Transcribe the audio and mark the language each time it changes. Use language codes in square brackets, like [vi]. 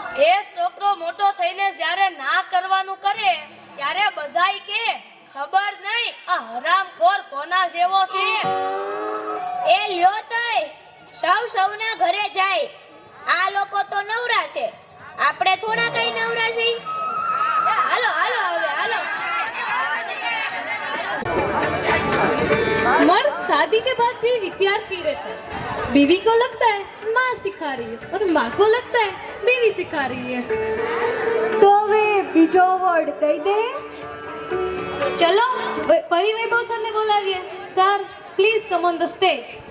[gu] એ છોકરો મોટો થઈને જ્યારે ના કરવાનું કરે ત્યારે બધાય કે ખબર નહીં આ હરામખોર કોના જેવો છે. એ લ્યો તોય સૌ સૌના ઘરે જાય. આ લોકો તો નવરા છે, આપણે થોડા કઈ નવરા છીએ. હાલો હાલો હવે હાલો. [hi] मर्द शादी के बाद भी विद्यार्थी रहता है. बीवी को लगता है माँ सिखा रही है और माँ को लगता है बीवी सिखा रही है. [gu] तो હવે બીજો વર્ડ કહી દે. ચલો ફરી વૈભવ સર ને બોલાવીએ. Sir please come on the stage.